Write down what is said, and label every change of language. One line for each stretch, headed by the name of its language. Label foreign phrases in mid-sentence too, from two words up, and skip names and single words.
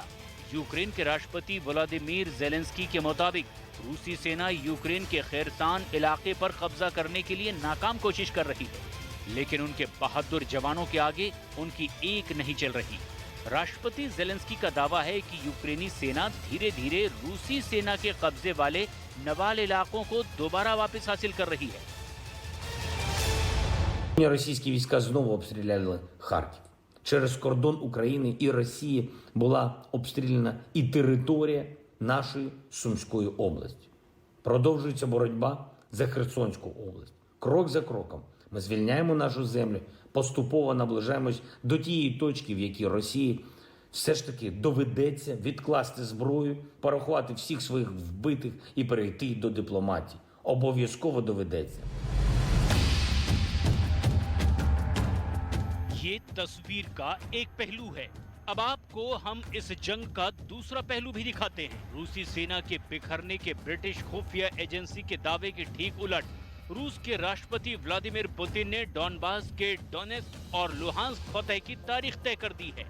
Hindi: यूक्रेन के राष्ट्रपति व्लादिमीर ज़ेलेंस्की के मुताबिक रूसी सेना यूक्रेन के खेरसान इलाके पर कब्जा करने के लिए नाकाम कोशिश कर रही है, लेकिन उनके बहादुर जवानों के आगे उनकी एक नहीं चल रही। राष्ट्रपति ज़ेलेंस्की का दावा है कि यूक्रेनी सेना धीरे धीरे रूसी सेना के कब्जे वाले नवाल इलाकों को दोबारा वापस हासिल कर रही है।
Ukrainian: Російські війська знову обстріляли Харків. Через кордон України і Росії була обстріляна і територія нашої Сумської області. Продовжується боротьба за Херсонську область. Крок за кроком ми звільняємо нашу землю, поступово наближаємось до тієї точки, в якій Росії все ж таки доведеться відкласти зброю, порахувати всіх своїх вбитих і перейти до дипломатії. Обов'язково доведеться.
Hindi: ये तस्वीर का एक पहलू है। अब आपको हम इस जंग का दूसरा पहलू भी दिखाते हैं। रूसी सेना के बिखरने के ब्रिटिश खुफिया एजेंसी के दावे के ठीक उलट रूस के राष्ट्रपति व्लादिमीर पुतिन ने डॉनबास के डोनेस्क और लुहांस्क फतह की तारीख तय कर दी है।